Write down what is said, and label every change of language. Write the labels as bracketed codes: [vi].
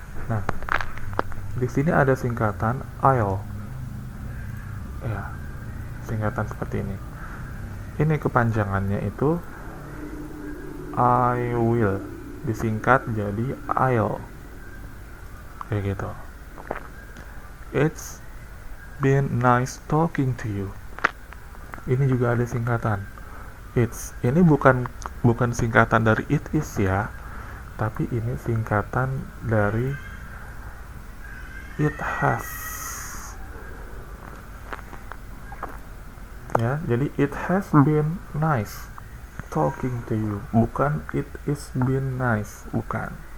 [id] Nah, di sini ada singkatan I'll. Ya, singkatan seperti ini. Ini kepanjangannya itu I will, disingkat jadi I'll. Kayak gitu. [en] It's been nice talking to you. [id] Ini juga ada singkatan. It's. Ini bukan singkatan dari it is ya, tapi ini singkatan dari it has. Ya, jadi [en] it has been nice talking to you, [id] bukan [en] it is been nice, [id] bukan.